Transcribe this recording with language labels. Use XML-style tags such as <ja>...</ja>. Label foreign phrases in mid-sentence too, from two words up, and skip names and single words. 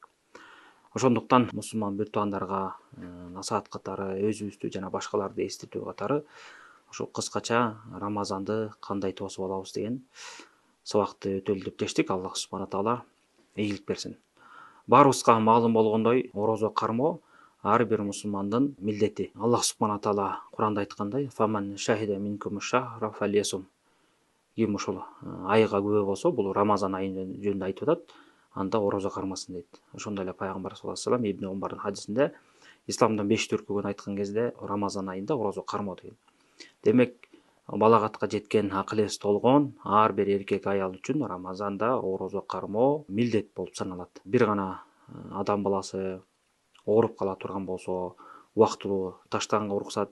<ky>Ошондуктан мусулман бир туугандарга насаат катары, өзүбүздү жана башкаларды эстетүү катары ушу кыскача Рамазанды кандай тосуп алабыз деген сабакты өтөлү деп чечтик.</ky> <ar>الله سبحانه وتعالى</ar> <ky>ийгилик берсин. Баарыбызга маалым болгондой, орозо кармоо ар бир мусулмандын милдети.</ky> <ar>الله سبحانه وتعالى</ar> <ky>Куранда айткандай:</ky> <ar>"فمن شهد منكم الشهر فليصمه".</ar> <ky>Ким ушул айга күбө болсо, бул Рамазан айы жөнүндө айтып атат, анда орозо кармасын дейт. Ошондой эле пайгамбар</ky> <ar>صلى الله عليه وسلم</ar> <ky>Ибн Умардын хадисинде исламдын 5 түркүгүн айткан кезде Рамазан айында орозо кармоо деген. Демек, балагатка жеткен, акыл эси толгон ар бир эркек аял үчүн Рамазанда орозо кармоо милдет болуп саналат. Бир гана адам баласы ооруп кала турган болсо, убактылуу таштаганга уруксат.</ky>